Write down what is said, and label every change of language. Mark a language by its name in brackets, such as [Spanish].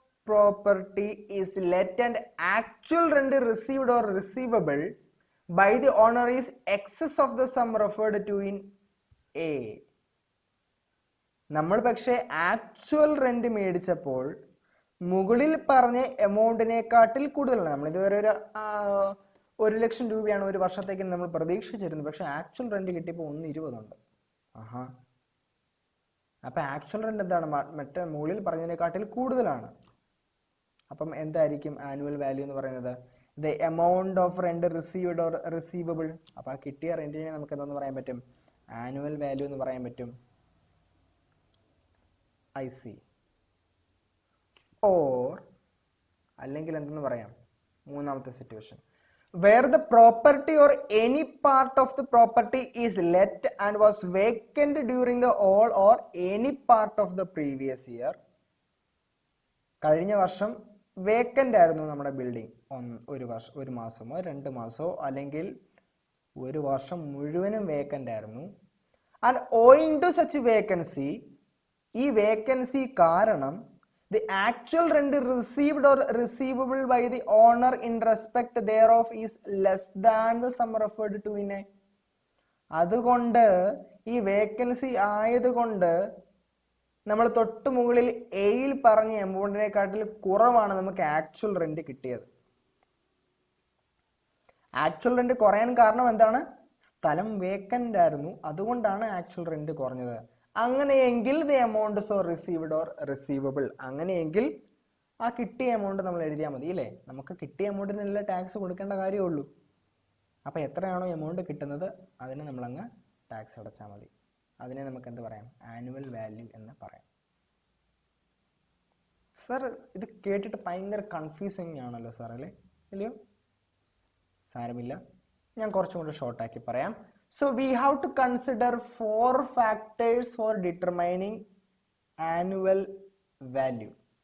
[English] property is let and actual rent received or receivable by the owner is excess of the sum referred to in A. [Malayalam] നമ്മൾ പക്ഷേ actual rent മേടിച്ചപ്പോൾ മുകളിൽ പറഞ്ഞ എമൗണ്ടിനെക്കാട്ടിൽ കൂടുതലാണ്. നമ്മൾ ഇതുവരെ ഒരു 1,00,000 രൂപയാണ് ഒരു വർഷത്തേക്ക് നമ്മൾ പ്രതീക്ഷിച്ചിരുന്നത്. പക്ഷെ ആക്ച്വൽ റെന്റ് കിട്ടിയപ്പോൾ 1,20 ഉണ്ട്. ആഹാ, അപ്പൊ ആക്ച്വൽ റെന്റ് എന്താണ്? മറ്റേ മുകളിൽ പറഞ്ഞതിനെക്കാട്ടിൽ കൂടുതലാണ്. അപ്പം എന്തായിരിക്കും ആനുവൽ വാല്യൂ എന്ന് പറയുന്നത്? [English] The amount of rent received or receivable. [Malayalam] അപ്പൊ ആ കിട്ടിയ റെന്റിനെ നമുക്ക് എന്താന്ന് പറയാൻ പറ്റും? ആനുവൽ വാല്യൂ എന്ന് പറയാൻ പറ്റും. IC. ഓർ അല്ലെങ്കിൽ എന്തെന്ന് പറയാം? മൂന്നാമത്തെ situation, [English] where the property or any part of the property is let and was vacant during the whole or any part of the previous year. [Malayalam] കഴിഞ്ഞ വർഷം വേക്കന്റ് ആയിരുന്നു നമ്മുടെ ബിൽഡിംഗ്. ഒരു മാസമോ 2 മാസമോ അല്ലെങ്കിൽ ഒരു വർഷം മുഴുവനും വേക്കന്റ് ആയിരുന്നു. [English] And owing to such vacancy, [Malayalam] ഈ വേക്കൻസി കാരണം [English] the actual rent received or receivable by the owner in respect thereof is less than the sum referred to in A. [Malayalam] അതുകൊണ്ട് ഈ വേക്കൻസി ആയതുകൊണ്ട് നമ്മൾ തൊട്ട് മുകളിൽ എയിൽ പറഞ്ഞ എമൗണ്ടിനെക്കാട്ടിൽ കുറവാണ് നമുക്ക് ആക്ച്വൽ റെന്റ് കിട്ടിയത്. ആക്ച്വൽ റെന്റ് കുറയാൻ കാരണം എന്താണ്? സ്ഥലം വേക്കന്റ് ആയിരുന്നു, അതുകൊണ്ടാണ് ആക്ച്വൽ റെന്റ് കുറഞ്ഞത്. അങ്ങനെയെങ്കിൽ [English] the amount so received or receivable, [Malayalam] അങ്ങനെയെങ്കിൽ ആ കിട്ടിയ എമൗണ്ട് നമ്മൾ എഴുതിയാൽ മതി അല്ലേ? നമുക്ക് കിട്ടിയ എമൗണ്ടിനല്ല ടാക്സ് കൊടുക്കേണ്ട കാര്യമുള്ളൂ. അപ്പൊ എത്രയാണോ എമൗണ്ട് കിട്ടുന്നത് അതിന് നമ്മളങ്ങ് ടാക്സ് അടച്ചാൽ മതി. അതിനെ നമുക്ക് എന്ത് പറയാം? ആനുവൽ വാല്യൂ എന്ന് പറയാം. സർ, ഇത് കേട്ടിട്ട് ഭയങ്കര കൺഫ്യൂസിങ് ആണല്ലോ സാർ, അല്ലേ? ഇല്ലയോ? സാരമില്ല, ഞാൻ കുറച്ചും കൂടി ഷോർട്ടാക്കി പറയാം. [English] So we have to consider 4 factors for determining annual value.